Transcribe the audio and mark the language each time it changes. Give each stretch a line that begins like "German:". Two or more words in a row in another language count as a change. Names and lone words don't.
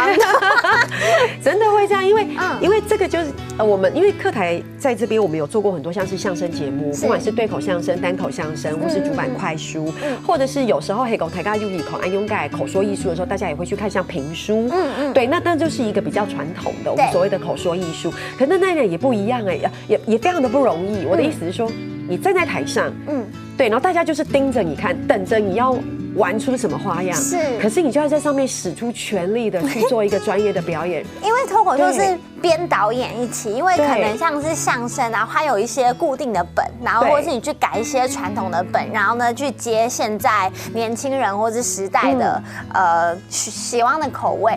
Chinese: 真的會這樣，因為這個就是我們因為客台在這邊，我們有做過很多像是相聲節目。不管是對口相聲、單口相聲，或是主板快書，或者是有時候黑狗台家用口安用蓋口說藝術的時候，大家也會去看像評書。對，那就是一個比較傳統的我們所謂的口說藝術。可是那也不一樣也非常的不容易。我的意思是說，你站在台上，對，然後大家就是盯着你看，等着你要玩出什麼花樣。是，可是你就要在上面使出全力的去做一個專業的表演。因為脫口秀是編導演一起，因為可能像是相聲，然後它有一些固定的本，然後或者是你去改一些傳統的本，然後呢去接現在年輕人或是時代的喜歡的口味。